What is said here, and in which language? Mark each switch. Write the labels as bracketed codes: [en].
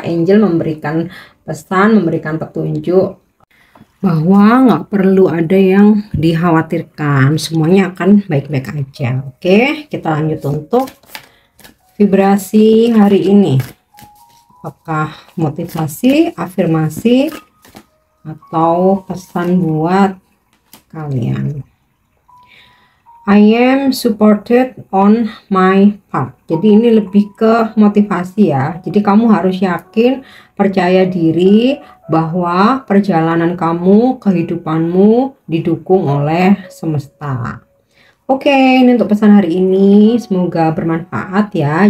[id] Angel memberikan pesan, memberikan petunjuk bahwa nggak perlu ada yang dikhawatirkan, semuanya akan baik-baik aja. Oke, kita lanjut untuk vibrasi hari ini. Apakah motivasi, afirmasi, atau pesan buat kalian? [en] I am supported on my path. [id] Jadi ini lebih ke motivasi ya. Jadi kamu harus yakin, percaya diri bahwa perjalanan kamu, kehidupanmu didukung oleh semesta. Oke, ini untuk pesan hari ini. Semoga bermanfaat ya.